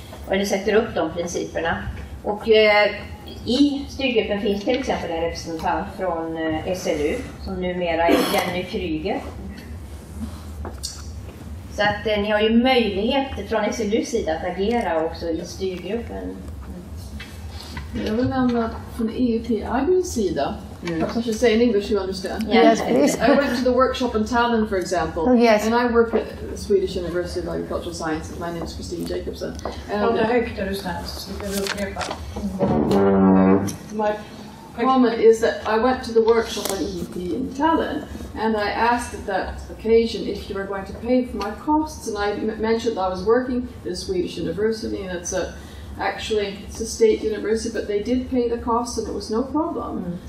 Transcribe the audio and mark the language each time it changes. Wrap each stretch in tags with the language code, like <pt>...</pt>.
<sv>Eller sätter upp de principerna. Och i styrgruppen finns till exempel en representant från SLU som numera är Jenny Kryger. Så att ni har ju möjlighet från SLUs sida att agera också i styrgruppen. Jag vill nämna från EIP-Agri sida.</sv> <en>Perhaps I should say in English, you understand. Yes, please. I went to the workshop in Tallinn, for example. Oh, yes. And I work at the Swedish University of Agricultural Sciences. My name is Christine Jacobson.</en> <sv>Prata högt är du snäll, så slipper vi upprepa.</sv> <en>My comment is that I went to the workshop on EIP in Tallinn, and I asked at that occasion if you were going to pay for my costs, and I mentioned that I was working at a Swedish university, and it's a state university, but they did pay the costs and it was no problem.</en>